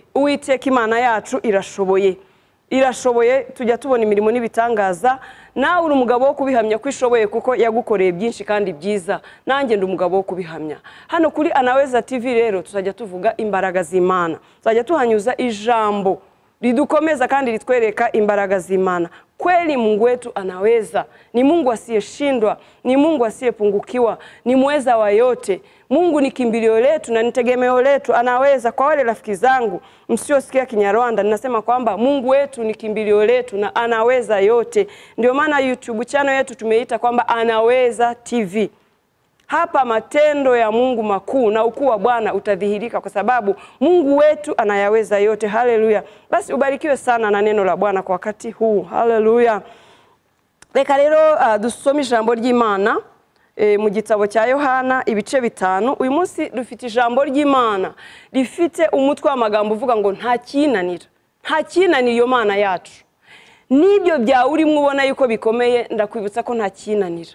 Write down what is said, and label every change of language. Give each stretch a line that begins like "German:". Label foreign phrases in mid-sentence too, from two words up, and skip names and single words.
Kinyarwanda: Uwiteka Imana yacu irashoboye, tujya tubona imirimo n'ibitangaza. Nawe uri umugabo wo kubihamya ko ishoboye kuko yagukoreye byinshi kandi byiza. Nanjye ndi umugabo wo kubihamya. Hano kuri Anaweza TV rero tuzajya tuvuga imbaraga z'Imana. Tuzajya tuhanyuza ijambo ridukomeza kandi ritwereka imbaraga z'Imana.
Swahili: Kweli Mungu wetu anaweza. Ni Mungu asiyeshindwa, ni Mungu asiyepungukiwa, ni muweza wa yote. Mungu ni kimbilio letu na nitegemeo letu, anaweza. Kwa wale rafiki zangu msiosikia Kinyarwanda, ninasema kwamba Mungu wetu ni kimbilio letu na anaweza yote. Ndio maana YouTube channel yetu tumeita kwamba Anaweza TV. Hapa matendo ya Mungu makuu na ukuu wa Bwana utadhihirika kwa sababu Mungu wetu anayaweza yote. Haleluya. Basi ubarikiwe sana na neno la Bwana kwa wakati huu. Haleluya.
Kinyarwanda: Reka rero dusome ijambo ry'Imana mu gitabo cya Yohana ibice 5. Uyu munsi dufite ijambo ry'Imana rifite umutwe w'amagambo uvuga ngo nta kinanira iyo Mana yacu. Nibyo byawe urimo ubona yuko bikomeye, ndakwibutsa ko nta kinanira.